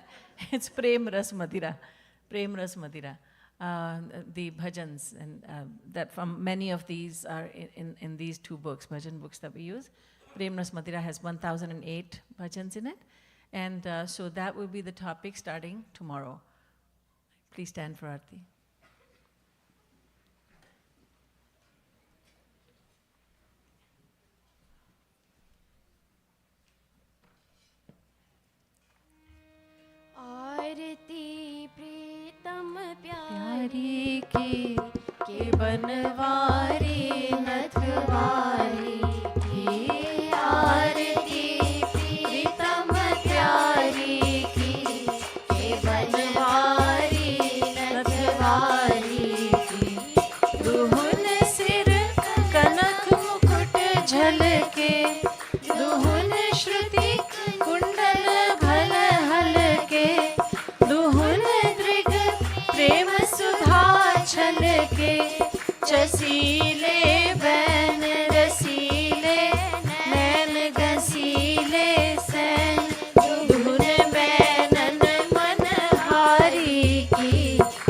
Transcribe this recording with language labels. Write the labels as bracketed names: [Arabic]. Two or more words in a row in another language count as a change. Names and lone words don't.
[English] It's Prem Ras Madira. Prem Ras Madira. The bhajans, and that from many of these are in these two books, bhajan books that we use. Prem Ras Madira has 1008 bhajans in it. And so that will be the topic starting tomorrow. Please stand for Aarti. [Hindi] आरती प्रीतम प्यारी के बनवारी नथवारी की आरती प्रीतम प्यारी के बनवारी नथवारी की दुहुन सिर कनक मुकुट झलके दुहुन श्रुति कुंडल भल हलके दुहुन दृग प्रेम सुधा छलके चसीले बैन रसीले नैन गसीले सैन दुहुन बैनन मन हारी की